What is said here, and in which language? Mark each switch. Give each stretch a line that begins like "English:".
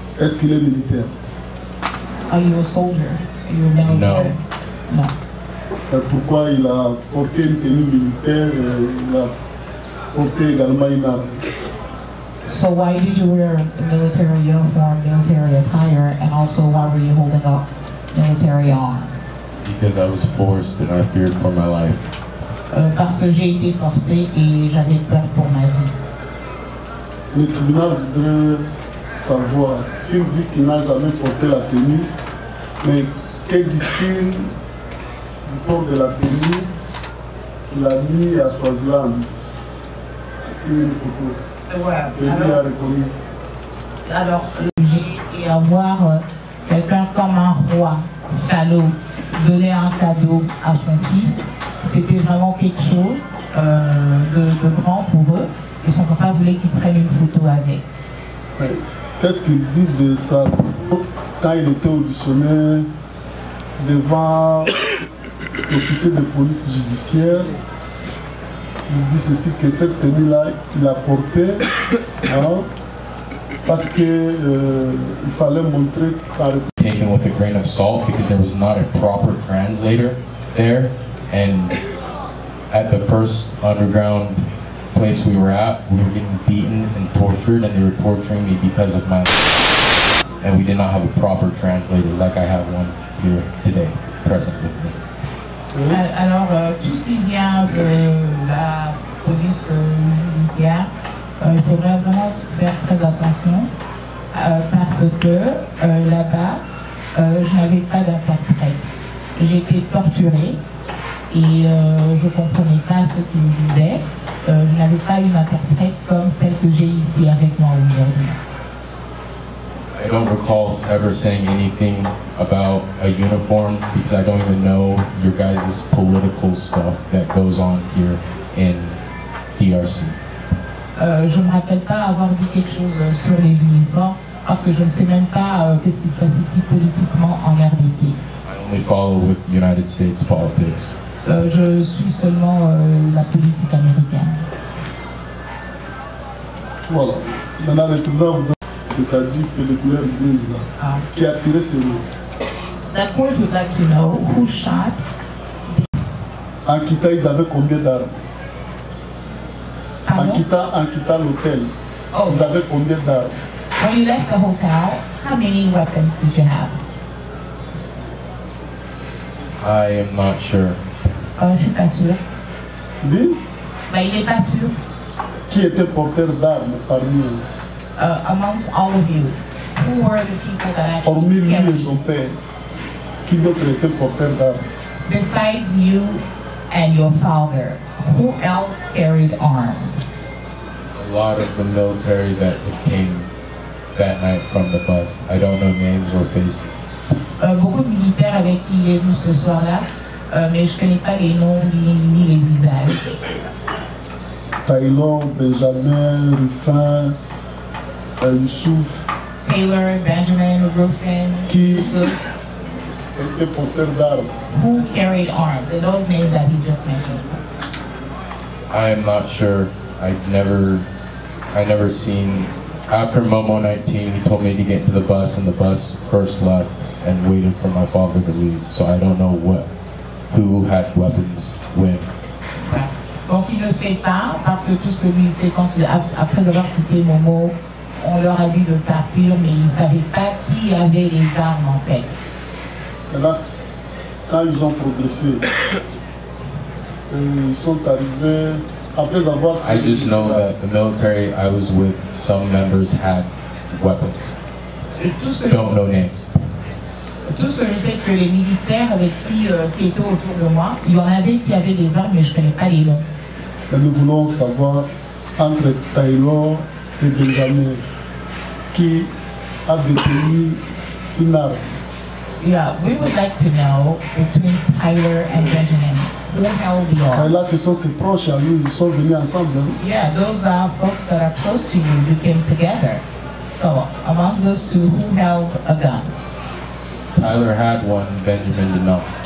French: Est-ce qu'il est militaire?
English: Are you a soldier? No. No.
French: Pourquoi il a porté une tenue militaire et il a porté également une arme?
English: So why did you wear a military uniform, military attire, and also why were you holding up military arm? Because I was forced and I feared for my life.
French: Parce que j'ai été forcée et j'avais peur pour ma vie. Le tribunal voudrait savoir, s'il dit qu'il n'a jamais porté la tenue, mais que dit-il du port de la tenue qu'il a mis à Swaziland? C'est une photo. Voilà. Et lui a reconnu. Alors, j'ai et avoir quelqu'un comme un roi salaud donner un cadeau à son fils, c'était vraiment quelque chose de grand pour eux. Et son papa voulait qu'il prenne une photo avec. Qu'est-ce qu'il dit de ça quand il était auditionné devant l'officier de police judiciaire? Il dit ceci, que cette tenue-là, il a portée parce qu'il fallait montrer par
English: taken with a grain of salt because there was not a proper translator there, and at the first underground place we were at, we were getting beaten and tortured, and they were torturing me because of my and we did not have a proper translator like I have one here today, present with me.
French: Alors, tout ce qui vient de la police judiciaire, il faudrait vraiment faire très attention parce que là-bas, je n'avais pas d'interprète. J'étais torturée et je ne comprenais pas ce qu'ils me disaient. Je n'avais pas une interprète comme celle que j'ai ici avec moi aujourd'hui.
English: I don't recall ever saying anything about a uniform because I don't even know your guys' political stuff that goes on here in DRC.
French: Je ne me rappelle pas avoir dit quelque chose sur les uniformes parce que je ne sais même pas qu'est-ce qui se passe ici politiquement en RDC.
English: I only follow with United States politics.
French: Je suis seulement la politique américaine. Voilà. Maintenant, le tribunal vous donne, c'est-à-dire que les couleurs grises là, qui a tiré sur nous.
English: The court would like to know who shot.
French: En quittant, ils avaient combien d'armes? En quittant l'hôtel, ils avaient combien d'armes?
English: When you left the hotel, how many weapons did you have? I am not sure.
French: Je suis pas sûre. Dis? Mais il n'est pas sûr. Qui était porteur d'armes parmi eux?
English: Amongst all of you, who were the people that actually
French: hormis lui et son père, qui d'autre était porteur d'armes?
English: Besides you and your father, who else carried arms? A lot of the military that came that night from the bus. I don't know names or faces.
French: Beaucoup de militaires avec qui il est venu ce soir-là, mais je ne connais pas les noms ni les visages. Taylor, Benjamin, Ruffin, Youssouf. Taylor, Benjamin, Ruffin, qui Youssouf. Était porteur d'armes.
English: Who carried arms? And those names that he just mentioned. I am not sure. I never seen. After Momo 19, he told me to get into the bus, and the bus first left and waited for my father to leave. So I don't know who had weapons when.
French: Donc il ne sait pas, parce que tout ce que lui sait, après avoir quitté Momo, on leur a dit de partir, mais il ne savait pas qui avait les armes en fait. Maintenant, quand ils ont progressé, ils sont arrivés, après avoir...
English: I just know that the military I was with, some members had weapons. Don't know names.
French: Tout ce que je sais que les militaires avec qui étaient autour de moi, il y en avait qui avaient des armes, mais je ne connais pas les noms. Et nous voulons savoir, entre Taylor et Benjamin, qui a détenu une arme.
English: Yeah, we would like to know between Tyler and Benjamin, who held the arm.
French: Et là, ce sont ses proches à lui, ils sont venus ensemble.
English: Yeah, those are folks that are close to you, you came together. So, amongst those two, who held a gun? Tyler had one, Benjamin did not.